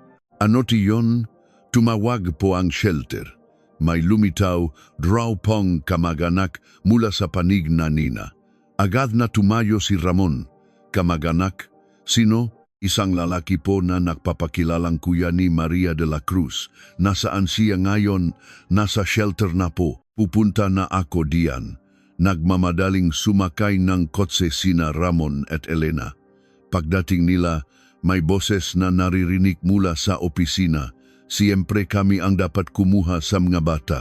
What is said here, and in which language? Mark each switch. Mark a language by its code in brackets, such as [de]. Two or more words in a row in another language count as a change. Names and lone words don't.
[tl] Ano tiyon? Tumawag po ang shelter. May lumitaw, draw pong kamag-anak mula sa panig na Nina. Agad na tumayo si Ramon. Kamag-anak? Sino? Isang lalaki po na nagpapakilalang kuya ni Maria de la Cruz. Nasaan siya ngayon? Nasa shelter na po. Pupunta na ako diyan. Nagmamadaling sumakay ng kotse sina Ramon at Elena. Pagdating nila, may boses na naririnig mula sa opisina. Siyempre kami ang dapat kumuha sa mga bata.